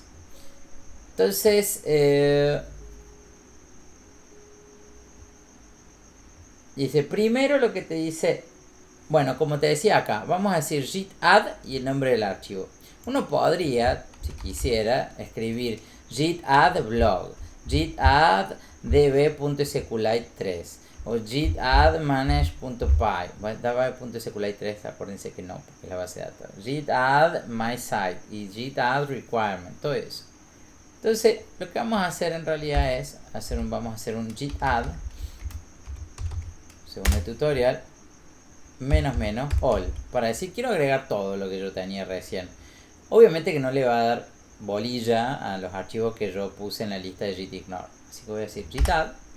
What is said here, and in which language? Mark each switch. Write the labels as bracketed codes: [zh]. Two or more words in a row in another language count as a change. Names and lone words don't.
[es] Entonces, dice, primero lo que te dice, bueno, como te decía acá, vamos a decir git add y el nombre del archivo. Uno podría, si quisiera, escribir git add blog, git add db.sqlite3 o git add manage.py. db.sqlite3, acuérdense que no, porque es la base de datos. Git add my site y git add requirement, todo eso. Entonces, lo que vamos a hacer en realidad es vamos a hacer un git add, según el tutorial, -- all, para decir quiero agregar todo lo que yo tenía recién. Obviamente que no le va a dar bolilla a los archivos que yo puse en la lista de gitignore, así que voy a decir git add